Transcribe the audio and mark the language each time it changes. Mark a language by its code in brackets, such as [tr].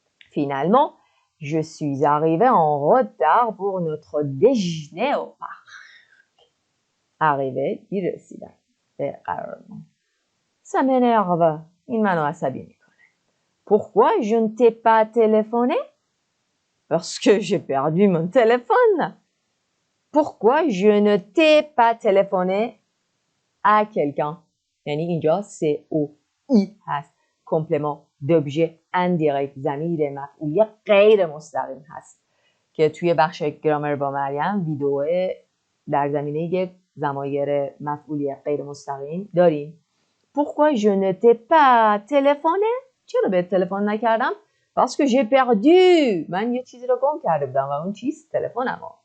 [fr] Finalement, je suis arrivée en retard pour notre déjeuner au parc. [fa] Arrivée, دیر رسیدم به قرارمون. [fr] Ça m'énerve. [fa] این منو عصبی میکنه. [fr] Pourquoi je ne t'ai pas téléphoné? Parce que j'ai perdu mon téléphone. Pourquoi je ne t'ai pas téléphoné à quelqu'un? [fa] یعنی اینجا c'est او ای هست. [fr] complément d'objet indirect. [fa] ضمیر مفعولی غیر مستقیم هست که توی بخش گرامر با مریم ویدیو در زمینه ضمایر مفعولی غیر مستقیم داریم. [fr] Pourquoi je ne t'ai pas téléphoné? [fa] چرا به تلفن نکردم؟ [fr] Parce que j'ai perdu. [fa] من یه چیزی رو گم کرده بودم و اون چیز تلفنم.